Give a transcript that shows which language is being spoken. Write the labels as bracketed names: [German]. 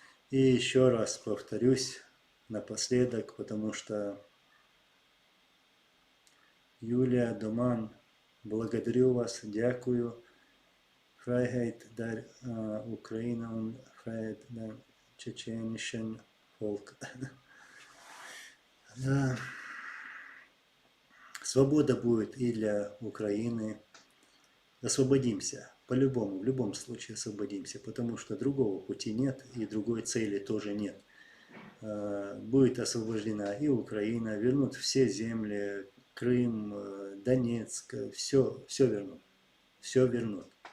[Russian] И еще раз повторюсь напоследок, потому что Юлия Доман, благодарю вас, дякую. [German] Freiheit der Ukraine und Freiheit der tschetschenischen Volk. [Russian] Свобода будет и для Украины. Освободимся, по-любому, в любом случае освободимся, потому что другого пути нет и другой цели тоже нет. Будет освобождена и Украина, вернут все земли, Крым, Донецк, все вернут, все вернут.